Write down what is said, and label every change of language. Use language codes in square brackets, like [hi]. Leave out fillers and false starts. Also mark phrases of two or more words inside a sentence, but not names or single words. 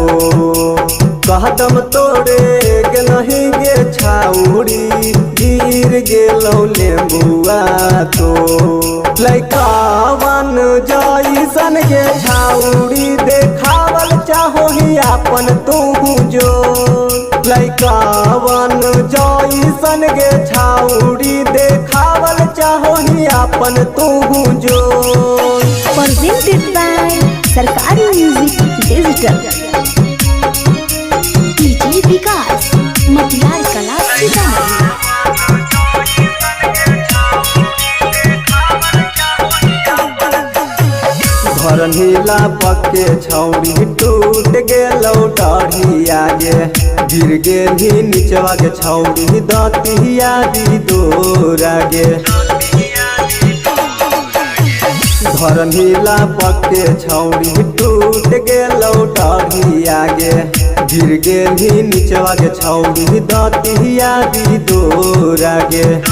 [mai] कदम तोड़े गे नहीं गे छाउड़ी, गिर गेलौ लेम्बुआ तो, लइकावन जइसन गे छाउड़ी देखावल चाहो ही अपन तू जो, लइकावन जइसन गे छाउड़ी देखावल चाहो ही अपन तू जो, [en] presented by सरकारी म्यूजिक डिजिटल। [mai] डीजे विकास मटियार कला सीतामढ़ी। घर नीला पक्के छौड़ी टूट गेलौ डाढ़ी आगे, गिर गेली निचवा के छौड़ी दतिया दी दूर आगे, घर नीला पक्के छौड़ी टूट गेलौ डाढ़ी आगे, गिर गेली निचवा के छौड़ी दतिया दी दूर आगे,